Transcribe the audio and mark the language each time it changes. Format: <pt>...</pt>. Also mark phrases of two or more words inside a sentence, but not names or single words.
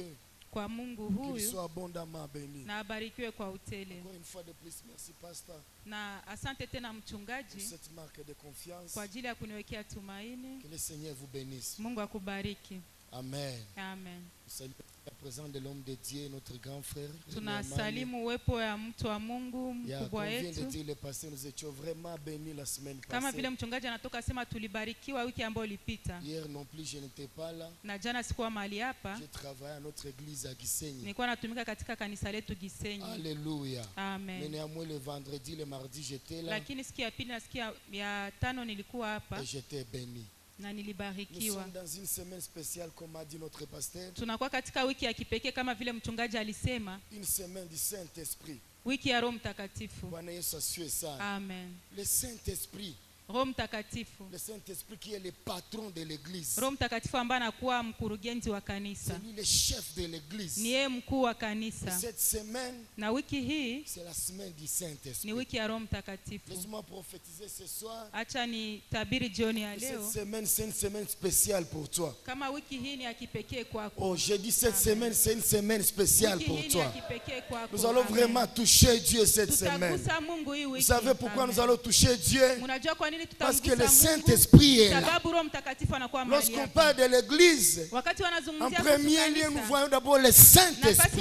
<fr>Qu'il soit abondamment béni. Encore une fois de plus, merci pasteur pour cette marque de confiance. Que le Seigneur vous bénisse. Amen. Amen. Salut la présence de l'homme de Dieu, notre grand frère.</fr> <sw>Tunasalimu uwepo ya mtu wa Mungu mkubwa wetu.</sw> <fr>Nous étions vraiment bénis la semaine passée.</fr> <sw>Kama vile mchungaji anatoka sema tulibarikiwa wiki ambayo ilipita.</sw> <fr>Hier non plus je n'étais pas là.</fr> <sw>Na jana sikuwa mahali hapa.</sw> <fr>Je travaillais à notre église à Gisenyi.</fr> <sw>Nilikuwa natumika katika kanisa letu Gisenyi.</sw> <fr>Alléluia. Amen. Mais néanmoins le vendredi, le mardi j'étais là.</fr> <sw>Lakini siku ya pili na siku ya tano nilikuwa hapa.</sw> <fr>Et j'étais béni.</fr> <sw>Na nilibarikiwa.</sw> <fr>Nous sommes dans une semaine spéciale comme a dit notre pasteur.</fr> <sw>Tunakuwa katika wiki ya kipekee kama vile mchungaji alisema.</sw> <fr>Une semaine du Saint-Esprit.</fr> <sw>Wiki ya Roho Mtakatifu. Bwana Yesu asifiwe sana. Amen.</sw> <fr>Le Saint-Esprit.</fr> <sw>Roho Mtakatifu.</sw> <fr>Le Saint-Esprit qui est le patron de l'église.</fr> <sw>Roho Mtakatifu ambaye anakuwa mkurugenzi wa kanisa.</sw> <fr>C'est lui le chef de l'église.</fr> <sw>Ni yeye mkuu wa kanisa.</sw> <fr>Cette semaine,</fr> <sw>na wiki hii</sw> <fr>c'est la semaine du Saint-Esprit.</fr> <sw>Ni wiki ya Roho Mtakatifu.</sw> <fr>Laisse-moi prophétiser ce soir.</fr> <sw>Acha ni tabiri jioni ya leo.</sw> <fr>Cette semaine c'est une semaine spéciale pour toi.</fr> <sw>Kama wiki hii ni ya kipekee kwako.</sw> <fr>Oh, j'ai dit cette semaine c'est une semaine spéciale pour toi. Nous allons Amen. vraiment toucher Dieu cette semaine. Vous savez pourquoi nous allons toucher Dieu? Parce que le Saint-Esprit est là. Lorsqu'on parle de l'église, en premier lieu, nous voyons d'abord le Saint-Esprit.</fr>